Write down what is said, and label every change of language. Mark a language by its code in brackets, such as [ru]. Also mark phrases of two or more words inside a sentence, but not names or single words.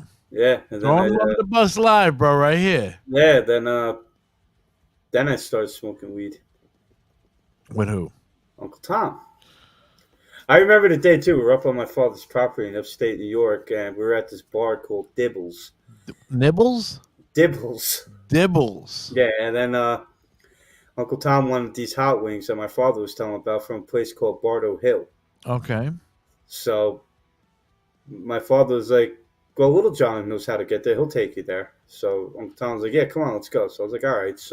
[en] Yeah, and then Going on the bus live, bro, right here. yeah, then I started smoking weed. With who? Uncle Tom. I remember the day too. We were up on my father's property in upstate New York, and we were at this bar called Dibbles. Nibbles? Dibbles. Dibbles. Yeah, and then Uncle Tom wanted these hot wings that my father was telling about from a place called Bardo Hill. Okay. So my father was like, well, Little John knows how to get there. He'll take you there. So Uncle Tom was like, yeah, come on, let's go. So I was like, all right.